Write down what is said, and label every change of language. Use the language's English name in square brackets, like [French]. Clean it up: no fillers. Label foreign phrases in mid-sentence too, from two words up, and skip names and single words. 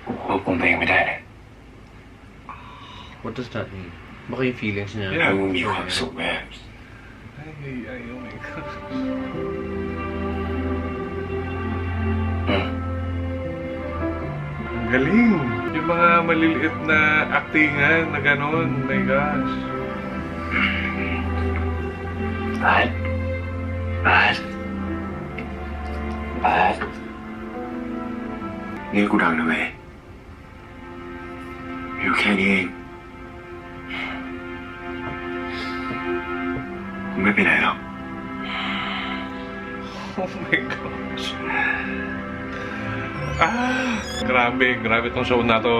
[Thai] ควบคุมตัวเองไม่ได้เลย [English] What does that mean? [Filipino] Baka yung feelings niya. [Thai] แล้วมึงมีความสุขไหม [Filipino] Ay, [English] oh my God. [Thai] อืม [Filipino] Ang galing. Yung mga maliliit na actingan na ganon. [English] My gosh. [Thai] บาสนี่กูดังนะเว้ยอยู่แค่นี้เองกูไม่ไปไหนหรอก [English] Oh my gosh. [Filipino] Grabe tong show na to.